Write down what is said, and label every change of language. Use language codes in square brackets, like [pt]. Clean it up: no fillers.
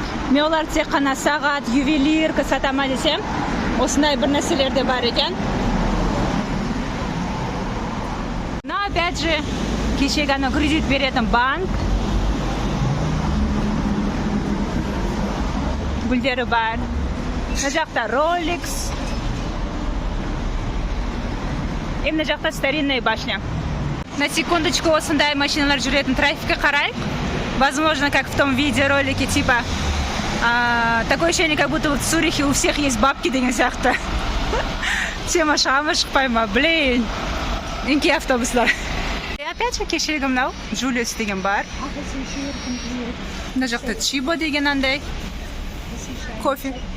[kk] Мен олар тек қана сағат, ювелирка сатама десем, осындай бір нәрселер де бар екен. [ru] Но опять же, [kk] кешегі ана кредит беретін банк. Гүлдері бар. Мына жақта Rolex. И мына жақта [ru] старинная башня. На секундочку [kk] осындай машиналар жүретін трафикке қарайық. [ru] Возможно, как в том видеоролике, типа такое ощущение, как будто вот в Цюрихе у всех есть бабки [kk] деген сияқты. Тема шығама шықпай ма, блин. Инки автобуслар. И опять же кешегі мынау Julius деген бар. Мына жақта Chibo деген андай. Кофе.